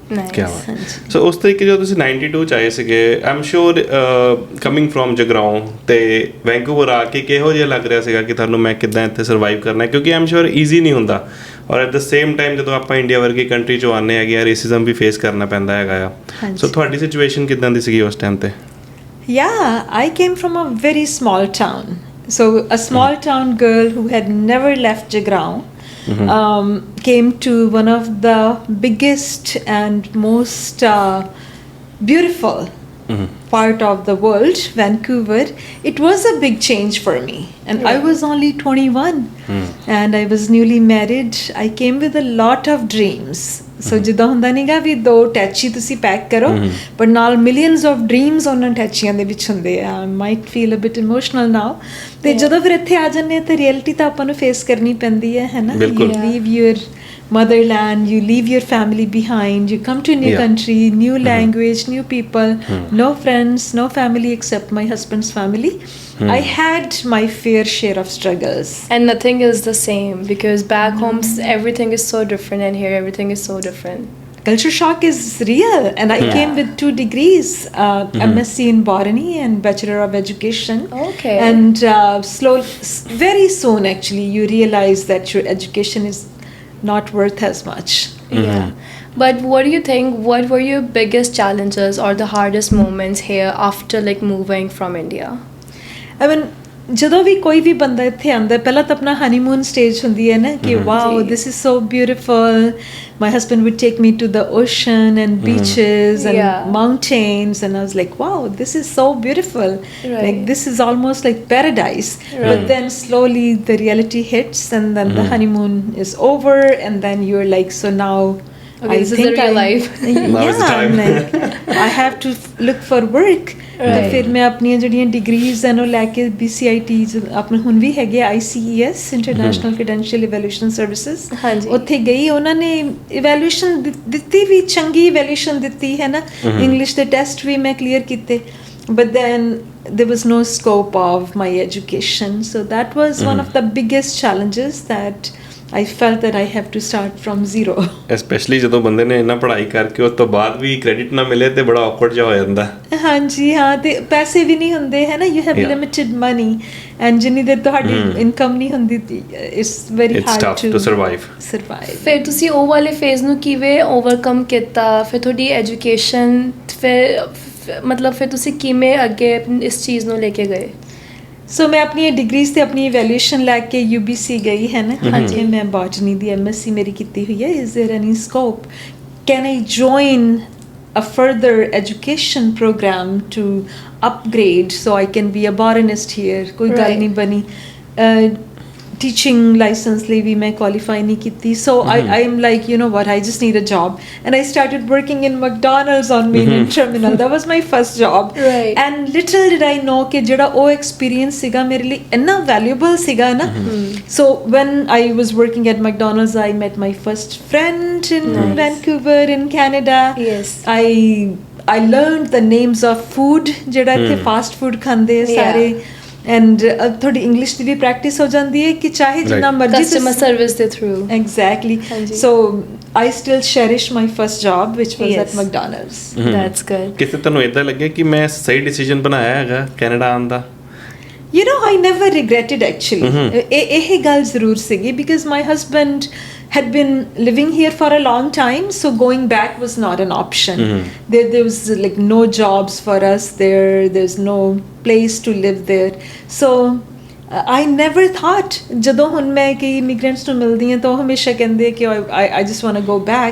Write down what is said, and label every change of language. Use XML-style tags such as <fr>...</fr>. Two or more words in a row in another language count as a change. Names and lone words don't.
<pa>ਸੋ ਉਸ ਤਰੀਕੇ ਜਦੋਂ ਤੁਸੀਂ 92 'ਚ ਆਏ ਸੀਗੇ,</pa> <en>I am sure coming from</en> <pa>ਜਗਰਾਓਂ, ਤੇ ਵੈਨਕੂਵਰ ਆ ਕੇ ਕਿਹੋ ਜਿਹਾ ਲੱਗ ਰਿਹਾ ਸੀਗਾ ਕਿ ਤੁਹਾਨੂੰ ਮੈਂ ਕਿੱਦਾਂ ਇੱਥੇ ਸਰਵਾਈਵ ਕਰਨਾ? ਕਿਉਂਕਿ</pa> <en>I am sure easy</en> <pa>ਨਹੀਂ ਹੁੰਦਾ, ਔਰ</pa> <en>at the same time</en> <pa>ਜਦੋਂ ਆਪਾਂ ਇੰਡੀਆ ਵਰਗੀ ਕੰਟਰੀ 'ਚੋਂ ਆਉਂਦੇ ਹੈਗੇ ਆ, ਰੇਸਿਜ਼ਮ ਵੀ ਫੇਸ ਕਰਨਾ ਪੈਂਦਾ ਹੈਗਾ ਆ। ਸੋ ਤੁਹਾਡੀ ਸਿਚੁਏਸ਼ਨ ਕਿੱਦਾਂ ਦੀ ਸੀਗੀ ਉਸ ਟਾਈਮ 'ਤੇ?</pa> <en>Yeah, I came from a very small town. So a small town girl who had never left Jagaon came to one of the biggest and most beautiful part of the world, Vancouver. It was a big change for me. And I was only 21 and I was newly married. I came with a lot of dreams.</en> <pa>ਸੋ ਜਿੱਦਾਂ ਹੁੰਦਾ ਨੀਗਾ ਵੀ 2 ਟੈਚੀ ਤੁਸੀਂ ਪੈਕ ਕਰੋ, ਪਰ ਨਾਲ</pa> <en>millions of dreams</en> <pa>ਉਹਨਾਂ ਟੈਚੀਆਂ ਦੇ ਵਿੱਚ ਹੁੰਦੇ ਆ।</pa> <en>I might feel a bit emotional now.</en> <pa>ਤੇ ਜਦੋਂ ਫਿਰ ਇੱਥੇ ਆ ਜਾਂਦੇ ਤਾਂ ਰਿਐਲਿਟੀ ਤਾਂ ਆਪਾਂ ਨੂੰ ਫੇਸ ਕਰਨੀ ਪੈਂਦੀ ਹੈ ਨਾ।</pa> <en>You leave your motherland, you leave your family behind, you come to a new country, new language, new people, no friends, no family except my husband's family. I had my fair share of struggles. And nothing is the same, because back home everything is so different, and here everything is so different. Culture shock is real, and I came with 2 degrees, MSc in botany and Bachelor of Education. Okay. And very soon actually you realize that your education is not worth as much. Yeah. But what do you think, what were your biggest challenges or the hardest moments here after like moving from India? I mean,</en> <pa>ਜਦੋਂ ਵੀ ਕੋਈ ਵੀ ਬੰਦਾ ਇੱਥੇ ਆਉਂਦਾ, ਪਹਿਲਾਂ ਤਾਂ ਆਪਣਾ ਹਨੀਮੂਨ ਸਟੇਜ ਹੁੰਦੀ ਹੈ ਨਾ ਕਿ</pa> <en>wow this is so beautiful. My husband would take me to the ocean and beaches and mountains, and I was like, wow, this is so beautiful. Like this is almost like paradise. But then slowly the reality hits, and then the honeymoon is over, and then you're like, so now I think real life. Like I have to look for work.</en> <pa>ਤੇ ਫਿਰ ਮੈਂ ਆਪਣੀਆਂ ਜਿਹੜੀਆਂ ਡਿਗਰੀਜ਼ ਹਨ ਉਹ ਲੈ ਕੇ BCIT ਆਪਣੇ ਹੁਣ ਵੀ ਹੈਗੇ ICES ਇੰਟਰਨੈਸ਼ਨਲ ਕ੍ਰੈਡੈਂਸ਼ੀਅਲ ਇਵੈਲੂਏਸ਼ਨ ਸਰਵਿਸਿਜ਼, ਉੱਥੇ ਗਈ। ਉਹਨਾਂ ਨੇ ਇਵੈਲੂਏਸ਼ਨ ਦਿੱਤੀ ਵੀ, ਚੰਗੀ ਇਵੈਲੂਏਸ਼ਨ ਦਿੱਤੀ ਹੈ ਨਾ। ਇੰਗਲਿਸ਼ ਦੇ ਟੈਸਟ ਵੀ ਮੈਂ ਕਲੀਅਰ ਕੀਤੇ,</pa> <en>but then there was no scope of my education, so that was one of the biggest challenges that I felt that I have to start from zero.</en> <pa>ਸਪੈਸ਼ਲੀ ਜਦੋਂ ਬੰਦੇ ਨੇ ਇੰਨਾ ਪੜ੍ਹਾਈ ਕਰਕੇ ਉਸ ਤੋਂ ਬਾਅਦ ਵੀ ਕ੍ਰੈਡਿਟ ਨਾ ਮਿਲੇ ਤੇ ਬੜਾ ਔਕਵਰਡ ਜਿਹਾ ਹੋ ਜਾਂਦਾ। ਹਾਂਜੀ ਹਾਂ, ਤੇ ਪੈਸੇ ਵੀ ਨਹੀਂ ਹੁੰਦੇ ਹੈ ਨਾ,</pa> <en>you have limited money, and</en> <pa>ਜਿੰਨੀ ਦੇਰ ਤੁਹਾਡੀ ਇਨਕਮ ਨਹੀਂ ਹੁੰਦੀ</pa> <en>it's very It's hard tough to survive.</en> <pa>ਫਿਰ ਤੁਸੀਂ ਉਹ ਵਾਲੇ ਫੇਜ਼ ਨੂੰ ਕਿਵੇਂ ਓਵਰਕਮ ਕੀਤਾ? ਫਿਰ ਤੁਹਾਡੀ ਐਜੂਕੇਸ਼ਨ ਮਤਲਬ ਫਿਰ ਤੁਸੀਂ ਕਿਵੇਂ ਅੱਗੇ ਇਸ ਚੀਜ਼ ਨੂੰ ਲੈ ਕੇ ਗਏ? ਸੋ ਮੈਂ ਆਪਣੀ ਡਿਗਰੀਜ਼ ਤੇ ਆਪਣੀ ਇਵੈਲੂਏਸ਼ਨ ਲੈ ਕੇ UBC ਗਈ ਹੈ ਨਾ, ਹਾਂਜੀ ਮੈਂ ਬੋਟਨੀ ਦੀ MSc ਮੇਰੀ ਕੀਤੀ ਹੋਈ ਹੈ।</pa> <en>Is there any scope, can I join a further education program to upgrade so I can be a botanist here?</en> <pa>ਕੋਈ ਗੱਲ ਨਹੀਂ ਬਣੀ।</pa> <en>teaching license</en> <pa>ਲਈ ਵੀ ਮੈਂ qualify ਨਹੀਂ ਕੀਤੀ,</pa> <en>so I'm like, you know what, I just need a job, and I started working in McDonald's on main terminal. That was my first job, right. and little did I know</en> <pa>ਕਿ ਜਿਹੜਾ ਉਹ experience ਸੀਗਾ ਮੇਰੇ ਲਈ ਇੰਨਾ valuable ਸੀਗਾ ਨਾ।</pa> <en>So when I was working at McDonald's, I met my first friend in Vancouver in Canada. Yes. I learned the names of food</en> <pa>ਜਿਹੜਾ ਇੱਥੇ</pa> <en>fast food</en> <pa>ਖਾਂਦੇ ਸਾਰੇ,</pa> <hi>and थोड़ी इंग्लिश की भी प्रैक्टिस हो जाती है कि चाहे जितना मर्जी</hi> <en>customer service the through. Exactly. So I still cherish my first job, which was at McDonald's. That's good.</en> <pa>ਕਿਤੇ ਤੁਹਾਨੂੰ ਇਦਾਂ ਲੱਗਿਆ ਕਿ ਮੈਂ ਸਹੀ ਡਿਸੀਜਨ ਬਣਾਇਆ ਹੈਗਾ ਕੈਨੇਡਾ ਆਉਣ ਦਾ?</pa> <en>You know, I never regretted actually.</en> <pa>ਇਹ ਗੱਲ ਜ਼ਰੂਰ ਸੀਗੀ</pa> <en>because my husband had been living here for a long time, so going back was not an option. There was like no jobs for us there. There's no place to live there. So I never thought,</en> <pa>ਜਦੋਂ ਹੁਣ ਮੈਂ ਕਿ immigrants ਨੂੰ ਮਿਲਦੀ ਹਾਂ ਤਾਂ ਉਹ ਹਮੇਸ਼ਾ ਕਹਿੰਦੇ ਕਿ</pa> <en>I just want to go back.</en>